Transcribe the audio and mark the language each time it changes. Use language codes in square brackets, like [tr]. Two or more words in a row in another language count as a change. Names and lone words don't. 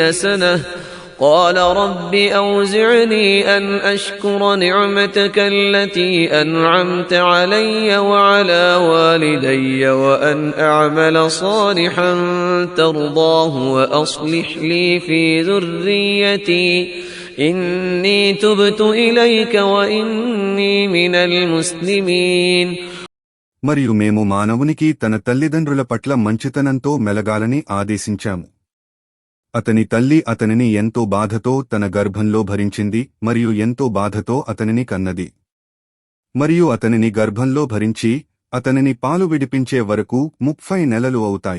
[ar] سنة قال رب أوزعني أن أشكر نعمتك التي أنعمت علي وعلى والدي وأن أعمل صالحا ترضاه وأصلح لي في ذريتي إني تبت إليك وإني من المسلمين. [te] మరియు మేము మానవునికి తన తల్లిదండ్రుల పట్ల మంచితనంతో మెలగాలని ఆదేశించాము. అతని తల్లి అతనిని ఎంతో బాధతో తన గర్భంలో భరించింది మరియు ఎంతో బాధతో అతనిని కన్నది. మరియు అతనిని గర్భంలో భరించి అతనిని పాలు విడిపించే వరకు 30 నెలలు అవుతాయి.